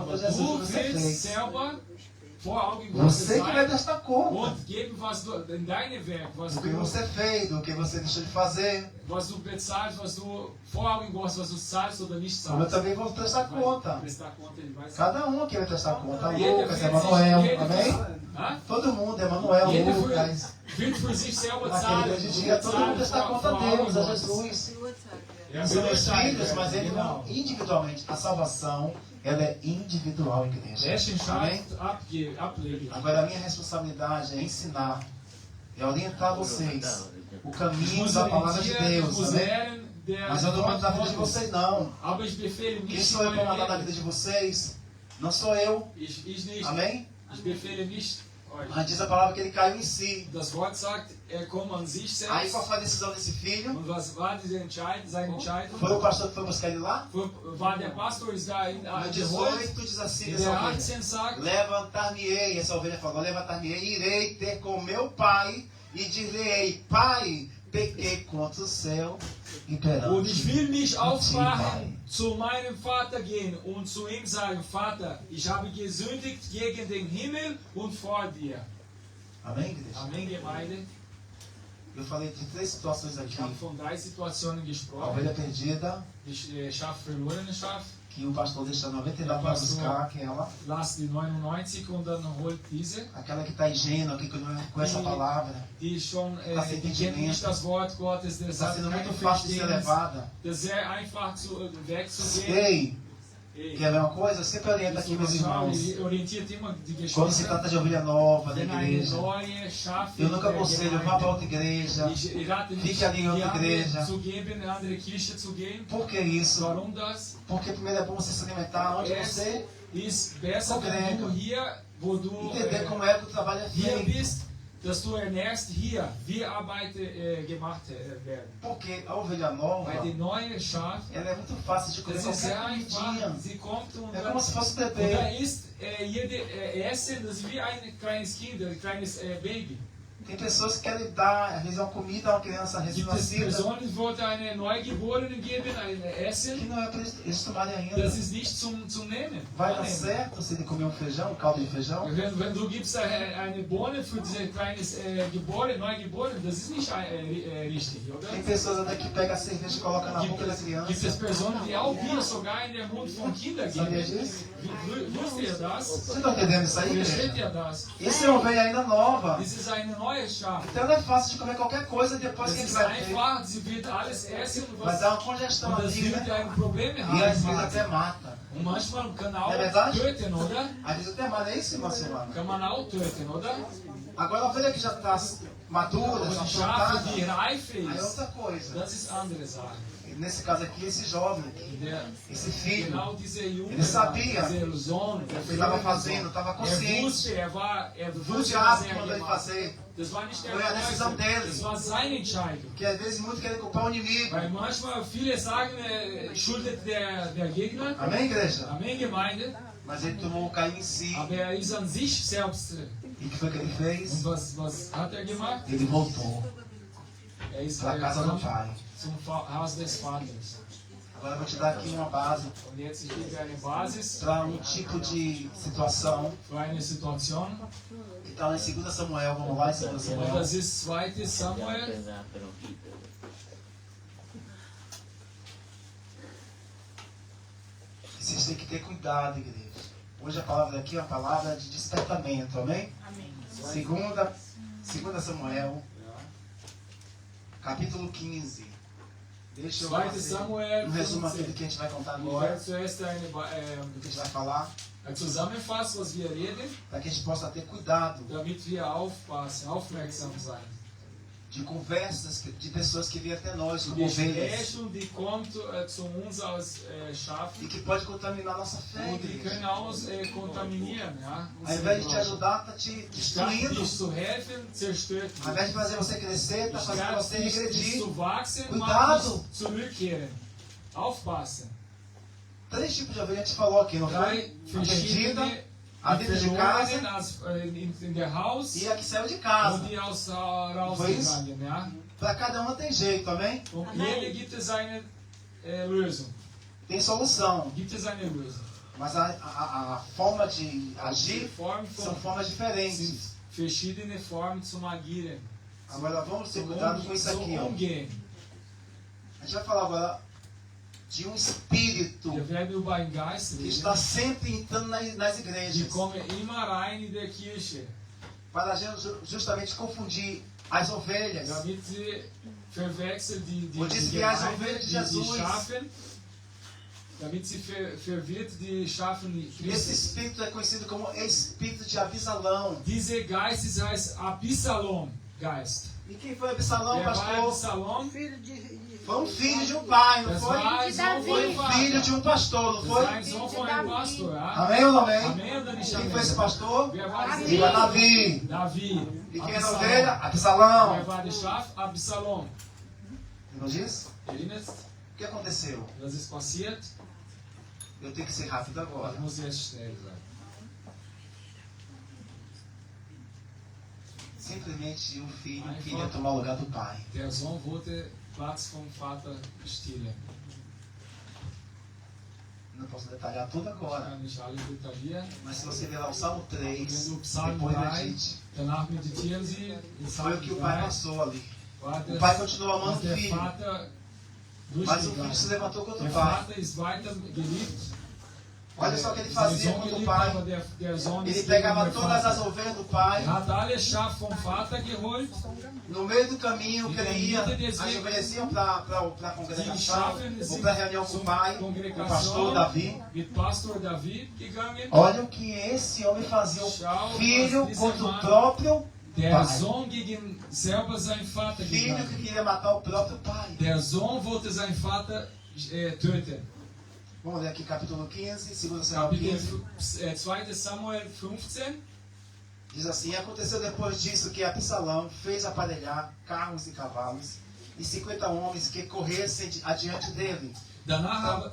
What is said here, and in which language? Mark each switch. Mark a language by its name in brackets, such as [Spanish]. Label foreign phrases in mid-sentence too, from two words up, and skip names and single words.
[German] Aber [Portuguese] de Jesus [German] du [Portuguese] que você [German] willst [Portuguese] fez. [German] selber vor Augen Gottes [Portuguese] Você que vai [German] sein [Portuguese] prestar conta [German] und geben, was du in deine Werk, [Portuguese] do que você fez, do que você deixou de fazer. [German] was du bezahlst, was du vor Augen Gottes, was du zahlst oder nicht [Portuguese] Como eu [German] zahlst. [Portuguese] também vou prestar conta. Prestar conta, ele vai Cada um aqui vai prestar conta. [German] Jeder Lucas, wird Emanuel, sich- [Portuguese] amém? Hã? Todo mundo, Emanuel, [German] Jeder Lucas. wird für sich selber [Portuguese] Naquele [German] zahlen. [Portuguese] grande dia, todo mundo prestar conta a Deus, a Jesus. [German] Ja, [Portuguese] São meus [German] beurteilen, [Portuguese] filhos, mas ele [German] genau. [Portuguese] não individualmente. A salvação, ela é individual, igreja. [German] Welchen [Portuguese] Amém? [German] Schaft ablegen. [Portuguese] Agora a minha responsabilidade é ensinar, é orientar vocês o [German] Ich [Portuguese] caminho [German] muss [Portuguese] da palavra de [German] orientieren, ich [Portuguese] Deus, [German] muss [Portuguese] amém? [German] lernen, der [Portuguese] Mas eu não mando na vida de [German] Gottes. [Portuguese] vocês, não. [German] Aber ich befehle [Portuguese] Quem [German] nicht [Portuguese] sou eu para mandar na [German] Leben. [Portuguese] vida de vocês? Não sou eu, [German] Ich nicht. [Portuguese] amém? [German] Ich befehle nicht euch. [Portuguese] Mas diz a palavra que ele caiu em si. [German] Das Wort sagt, kommt an sich [Portuguese] Aí [German] selbst. [Portuguese] qual foi a decisão desse filho? [German] Und was war seine Entscheidung? [Portuguese] Foi o pastor que foi buscar ele lá? [German] War der Pastor ist da in [Portuguese] No [German] geholt. [Portuguese] 18 diz assim [German] In [Portuguese] dessa [German] der [Portuguese] ovelha. [German] 18 sagt, [Portuguese] Levantar-me-ei, essa ovelha falou, levantar-me-ei, irei ter com meu pai e direi, pai, pequei contra o céu e perante [German] und ich will mich [Portuguese] ti, [German] aufmachen, [Portuguese] pai. [German] zu meinem Vater gehen und zu ihm sagen, Vater, ich habe gesündigt gegen den Himmel und vor dir. [Portuguese] Amém, igreja? [German] Amen, Gemeinde. [Portuguese] Eu falei de 3 situações aqui. [German] Ich habe von 3 Situationen [Portuguese] A [German] gesprochen. [Portuguese] ovelha perdida, [German] Die Schaf, verlorene Schaf, [Portuguese] que o pastor deixa 99 para buscar aquela. [German] lasst die 99 und dann holt diese, [Portuguese] Aquela que está ingênua, que não conhece a palavra. [German] die schon, [Portuguese] Tá sem [German] die kennt nicht das Wort Gottes, der [Portuguese] Está [German] sagt, [Portuguese] sendo [German] kein [Portuguese] muito fácil de ser [German] Verständnis, [Portuguese] levada. [German] das ist sehr einfach wegzugehen. [Portuguese] Ei, Ei, quer ver uma coisa? Eu sempre oriento aqui meus irmãos. [German] orientiert immer die [Portuguese] Quando se [German] Geschwister. [Portuguese] trata de ovelha nova da [German] Wenn eine [Portuguese] igreja, [German] neue Schafe [Portuguese] eu nunca [German] der [Portuguese] aconselho, vá [German] Gemeinde, [Portuguese] para outra igreja. [German] ich rate nicht, [Portuguese] Fique ali em outra igreja. [German] zu geben, in eine andere Kirche zu gehen. [Portuguese] Por que isso? [German] Warum das? [Portuguese] Porque primeiro é bom você se alimentar onde [German] Es [Portuguese] você [German] ist besser, wenn du hier, wo du [Portuguese] entender como é que o trabalho é [German] hier [Portuguese] feito. [German] bist, dass du ernährst hier, wie Arbeit gemacht werden. [Portuguese] Porque a ovelha nova, [German] Weil die neue Schaf, [Portuguese] ela é muito fácil de comer [German] das ist sehr [Portuguese] qualquer [German] einfach. [Portuguese] comidinha. [German] Sie kommt und [Portuguese] É como se fosse da bebê. [German] ist jede Essen, das ist wie ein kleines Kind, ein kleines Baby. [Portuguese] Tem pessoas que querem dar, às vezes, uma comida a uma criança [German] Gibt es [Portuguese] recém-nascida, [German] Personen, die wollte eine Neugeborenen geben, ein [Portuguese] que [German] Essen, [Portuguese] não é para eles tomarem ainda. [German] das ist nicht zum Nehmen. [Portuguese] Vai dar [German] Annehmen. [Portuguese] certo se ele comer um feijão, um caldo de feijão? [German] Wenn du gibst eine Bohne für diese kleines Neugeborene, das ist nicht richtig, oder? [Portuguese] Tem pessoas até que pegam a cerveja e colocam na boca da [German] Gibt es [Portuguese] criança. [German] Personen, die auch Bier sogar in den Mund von Kindern [Portuguese] Sabia [German] geben? [Portuguese] disso? [German] Wisst ihr das? [Portuguese] Vocês estão entendendo isso aí, [German] Versteht [Portuguese] igreja? [German] ihr das? [Portuguese] Isso é ovelha ainda nova. [German] Das ist eine neue Schaf. [Portuguese] Então não é fácil de comer qualquer coisa depois [German] Das [Portuguese] que a gente [German] ist [Portuguese] vai ter. [German] einfach, sie wird alles essen, [Portuguese] Vai dar uma congestão [German] und das [Portuguese] ali, [German] wird [Portuguese] né? [German] ein Problem [Portuguese] E às [German] haben. [Portuguese] vezes até mata. [German] Und manchmal kann auch [Portuguese] É verdade? [German] töten, oder? [Portuguese] Às vezes até mata. É isso, irmã Silvana? [German] Kann man auch töten, oder? [Portuguese] Agora a ovelha que já está madura, [German] Und [Portuguese] já [German] die Schafe, die [Portuguese] plantada, [German] reif [Portuguese] aí é [German] ist, [Portuguese] outra coisa. [German] das ist andere Sache. [Portuguese] E nesse caso aqui, esse jovem, [German] Der, [Portuguese] esse filho, [German] genau dieser Junge, [Portuguese] Ele sabia. [German] dieser Sohn, der [Portuguese] ele estava fazendo, estava consciente [German] wusste, er [Portuguese] do [German] wusste, [Portuguese] diabo [German] was [Portuguese] que mandou ele [German] gemacht hat. [Portuguese] fazer. [German] Das war nicht der [Portuguese] Foi a decisão [German] Teufel, [Portuguese] dele. [German] das war seine Entscheidung. [Portuguese] Que às vezes muito querem culpar o inimigo. [German] Weil manchmal viele sagen, schuldet der Gegner. [Portuguese] Amém, igreja? [German] Amen, Gemeinde. [Portuguese] Mas ele tomou cair em si. [German] Aber er ist an sich selbst. [Portuguese] E o que foi que ele fez? [German] Und was hat er gemacht? [Portuguese] Ele voltou [German] Er ist [Portuguese] para a casa do [German] gekommen [Portuguese] pai. [German] zum Haus des Vaters. [Portuguese] Agora eu vou te dar aqui uma base [German] Und jetzt ich gebe eine Basis [Portuguese] para um tipo de situação [German] für eine Situation. [Portuguese] que está lá em 2 Samuel. Vamos lá em 2 [German] Und [Portuguese] Samuel. [German] das ist 2. Samuel. [Portuguese] Vocês têm que ter cuidado, igreja. Hoje a palavra aqui é uma palavra de despertamento, amém? Amém. 2 Samuel, capítulo 15. Deixa eu [German] 2. [Portuguese] fazer [German] Samuel [Portuguese] um resumo aqui [German] 15. [Portuguese] do que a gente vai contar [German] Ich [Portuguese] agora, [German] werde zuerst [Portuguese] do que a gente vai falar, [German] zusammenfassen, was wir reden, [Portuguese] para que a gente possa ter cuidado [German] damit wir aufpassen, aufmerksam sein. [Portuguese] de conversas de pessoas que vêm até nós como ovelhas [German] Gespräche, die kommt zu uns als Schafe [Portuguese] e que pode contaminar nossa fé, [German] und die [Portuguese] igreja. [German] können uns kontaminieren. Ja? [Portuguese] Ao invés de te ajudar, está te [German] Statt [Portuguese] destruindo. [German] dich zu helfen, zerstört [Portuguese] Ao invés de fazer você crescer, está fazendo [German] Statt [Portuguese] você [German] dich [Portuguese] regredir. [German] zu wachsen, [Portuguese] Cuidado. [German] macht dich zurückkehren. Aufpassen. [Portuguese] 3 tipos de ovelha a gente falou aqui, não foi? [German] Drei [Portuguese] A perdida, [German] verschiedene, [Portuguese] a [German] die [Portuguese] dentro de [German] Verlorenen [Portuguese] casa [German] als, in der Haus [Portuguese] e a que saiu de casa. [German] und die rausgegangen. Ja? [Portuguese] Para cada uma tem jeito, amém? [German] Und jede gibt es eine Lösung. [Portuguese] Tem solução. [German] Gibt es eine Lösung. [Portuguese] Mas a forma de agir [German] Formen [Portuguese] são [German] von, [Portuguese] formas [German] sind [Portuguese] diferentes. [German] verschiedene Formen zum Agieren. [Portuguese] Agora vamos ter [German] Zum, [Portuguese] cuidado com isso [German] zum [Portuguese] aqui, ó. [German] Umgehen. [Portuguese] A gente vai falar agora de um espírito [German] Wir werden über einen Geist [Portuguese] que [German] reden, [Portuguese] está sempre entrando nas [German] die [Portuguese] igrejas [German] kommen immer rein in der Kirche, [Portuguese] para justamente confundir as ovelhas. [German] damit sie verwechseln die [Portuguese] Und desviar as [German] Gemeinde, [Portuguese] ovelhas de [German] die [Portuguese] Jesus. [German] Schafen, damit sie verwirrt die Schafen [Portuguese] Esse [German] Christus. [Portuguese] espírito é conhecido como espírito de Abisalão. [German] Dieser Geist heißt Absalom Geist. [Portuguese] E quem foi Abisalão, [German] Wer war [Portuguese] pastor? [German] Absalom? [Portuguese] Filho de Foi um filho de um pai, não [German] Das [Portuguese] foi? [German] war ein Sohn [Portuguese] Foi [German] von [Portuguese] um [German] Vater. [Portuguese] filho de um pastor, não [German] Das [Portuguese] foi? [German] war ein Sohn von einem Pastor. Ja? [Portuguese] Amém ou não amém? Amém ou nicht Quem amém? foi esse pastor? [German] Wer war das? [Portuguese] Diga Davi. Davi. E quem era a [German] Absalom. [Portuguese] ovelha? Absalão. [German] Wer war das Schaf? Absalom. [Portuguese] Não diz? [German] Erinnerst? [Portuguese] O que aconteceu? [German] Was ist passiert? [Portuguese] Eu tenho que ser rápido agora. [German] Ich muss jetzt schnell sein. [Portuguese] Simplesmente o filho queria tomar o lugar do pai. [German] Der Sohn wollte Platz vom Vater stehlen. [Portuguese] Não posso detalhar tudo [German] Ich [Portuguese] agora. [German] kann nicht alle detaillieren. [Portuguese] Mas se você ler lá o Salmo 3, [German] Wenn du Psalm [Portuguese] depois [German] 3, [Portuguese] medite. [German] danach meditieren Sie. In [Portuguese] Foi o que o [German] Psalm [Portuguese] pai [German] 3 [Portuguese] passou ali. [German] war [Portuguese] O pai continuou amando [German] was [Portuguese] o [German] der [Portuguese] filho. [German] Vater [Portuguese] Mas o filho se [German] durchgegangen. [Portuguese] levantou contra [German] Der [Portuguese] o pai. [German] Vater ist weiter geliebt. [Portuguese] Olha só o que ele [German] Den [Portuguese] fazia [German] Sohn [Portuguese] contra o [German] geliebt, [Portuguese] pai. [German] aber der Sohn [Portuguese] Ele [German] ist [Portuguese] pegava [German] gegen den [Portuguese] todas as [German] Vater. [Portuguese] ovelhas do pai. [German] Hat alle Schafe vom Vater geholt. [Portuguese] No meio do caminho que ele ia, E as ovelhas iam para a [German] Die [Portuguese] congregação, [German] Schafe [Portuguese] ou [German] sind [Portuguese] para a reunião com o [German] zur [Portuguese] pai, com o pastor [German] Kongregation [Portuguese] Davi. [German] mit Pastor David gegangen. [Portuguese] Olha o que esse homem fazia. O filho contra o próprio [German] Der [Portuguese] pai. [German] Sohn gegen selber seinen Vater [Portuguese] Filho que [German] gegangen. [Portuguese] queria matar o próprio pai. [German] Der Sohn wollte seinen Vater töten. [Portuguese] Vamos ler aqui capítulo 15, 2 Samuel [German] Kapitel 15. 2. Samuel 15. [Portuguese] Diz assim: aconteceu depois disso que Absalão fez aparelhar carros e cavalos e 50 homens que corressem adiante dele. [German] Danach aber,